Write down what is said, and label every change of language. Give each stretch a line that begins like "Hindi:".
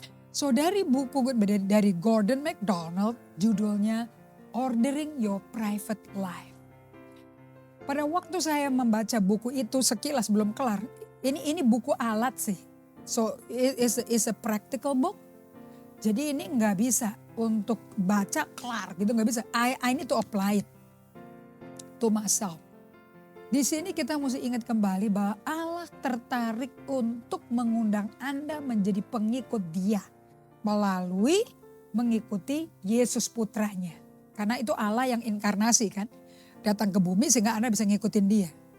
Indonesian: So dari buku dari Gordon MacDonald judulnya Ordering Your Private Life. Pada waktu saya membaca buku itu sekilas belum kelar. Ini buku alat sih.
English: So it's a practical book.
Indonesian: Jadi ini gak bisa untuk baca kelar gitu, gak bisa.
English: I need to apply it to myself.
Indonesian: Di sini kita mesti ingat kembali bahwa Allah tertarik untuk mengundang Anda menjadi pengikut Dia melalui mengikuti Yesus putranya. Karena itu Allah yang inkarnasi kan, datang ke bumi sehingga Anda bisa ngikutin Dia.